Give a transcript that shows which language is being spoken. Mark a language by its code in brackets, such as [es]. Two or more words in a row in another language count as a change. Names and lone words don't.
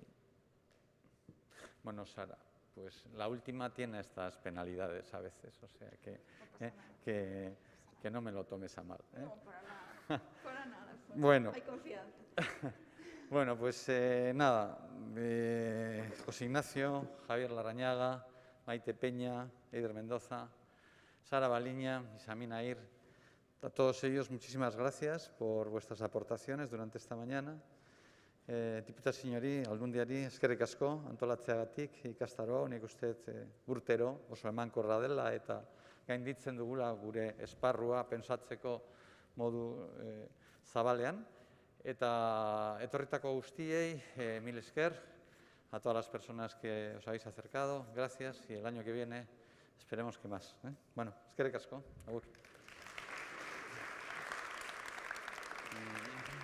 [es] Bueno, Sara, pues la última tiene estas penalidades a veces, o sea que no me lo tomes a mal. No, para nada, para nada. Bueno. Hay confianza. Bueno, pues nada, José Ignacio, Javier Larrañaga, Maite Peña, Eider Mendoza, Sara Baliña, Isamín Air, a todos ellos muchísimas gracias por vuestras aportaciones durante esta mañana. [eu] Diputazioari, Aldundiari, eskerrik asko antolatzeagatik ikastaroa, nik uste urtero oso emankorra dela eta gainditzen dugula gure esparrua pentsatzeko modu zabalean. Eta etorritako guztiei, mil esker, [es] a todas las personas que os habéis acercado, gracias, y el año que viene esperemos que más. [eu] Bueno, eskerrik asko, agur.